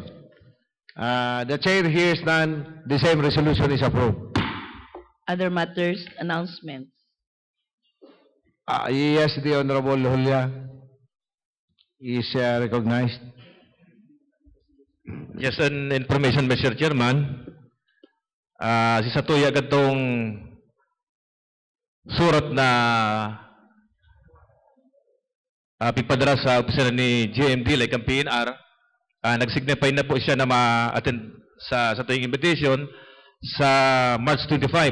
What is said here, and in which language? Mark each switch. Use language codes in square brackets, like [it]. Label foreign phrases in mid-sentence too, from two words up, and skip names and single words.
[en] The chair hears none. The same resolution is approved. Other matters, announcements. Yes, the Honorable Julia is recognized. Just an information, Mr. Chairman. [bik] Si Satuya gatong surat na pipadara sa opisina ni GMD, like ang PNR, nag-signify na po siya na ma-attend sa tuyong invitation sa March 25.